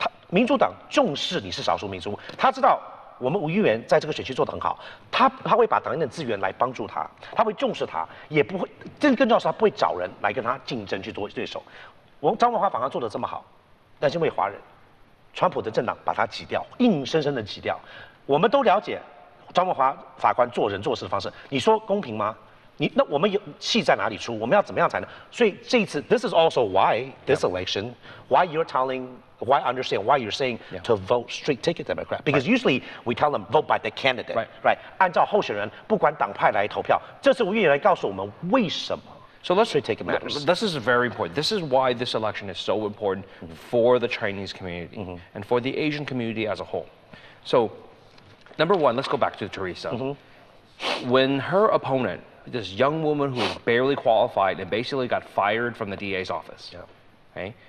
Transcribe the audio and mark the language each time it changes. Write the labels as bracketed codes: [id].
[zh] 民主党重视你是少数民族，他知道我们吴议员在这个选区做得很好，他会把党内的资源来帮助他，他会重视他，也不会更重要是他不会找人来跟他竞争去做对手。张文华法官做得这么好，但是因为华人，川普的政党把他挤掉，硬生生的挤掉。我们都了解张文华法官做人做事的方式，你说公平吗？那我们有气在哪里出？我们要怎么样才能？所以这一次 [en] ，this is also why this election, why you're understand why you're saying to vote straight ticket Democrat, because usually we tell them vote by the candidate, right? [zh] 按照候选人，不管党派来投票。这次吴议员来告诉我们为什么。 [en] So let's straight ticket matters. This is very important. This is why this election is so important for the Chinese community and for the Asian community as a whole. So, number one, let's go back to Teresa. When her opponent, this young woman who was barely qualified and basically got fired from the DA's office. Okay?